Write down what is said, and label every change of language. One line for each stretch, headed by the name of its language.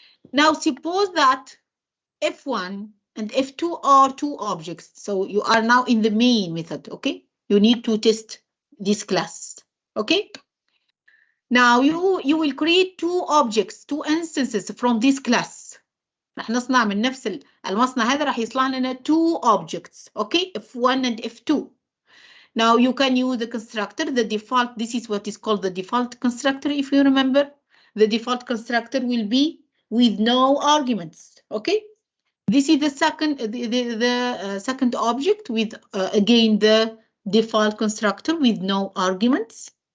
English: Now suppose that F1 and F2 are two objects. So you are now in the main method, okay? You need to test this class, okay? Now you will create two objects, two instances from this class.
Arabic: رح نصنع من نفس المصنع هذا رح يصنع لنا
English: two objects, okay? F1 and F2. Now you can use the constructor, the default. This is what is called the default constructor, if you remember. The default constructor will be with no arguments, okay? This is the second second object with again the default constructor with no arguments.